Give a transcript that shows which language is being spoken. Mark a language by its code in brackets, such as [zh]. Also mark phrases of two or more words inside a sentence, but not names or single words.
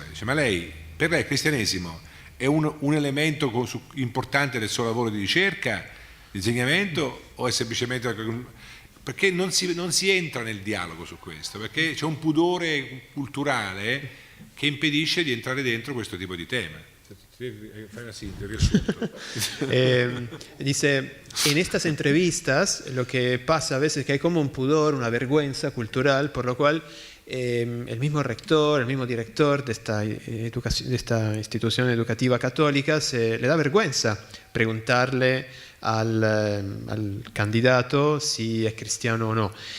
[it] Dice, ma lei, per lei il cristianesimo è un elemento importante del suo lavoro di ricerca, di insegnamento, o è semplicemente... Perché non si entra nel dialogo su questo, perché c'è un pudore culturale che impedisce di entrare dentro questo tipo di tema. Fai una sintesi, riassunto. [es] Dice, en estas entrevistas lo que pasa a veces es que hay como un pudor, una vergüenza cultural, por lo cual el mismo rector, el mismo director de esta institución educativa católica le da vergüenza preguntarle al candidato si es cristiano o no.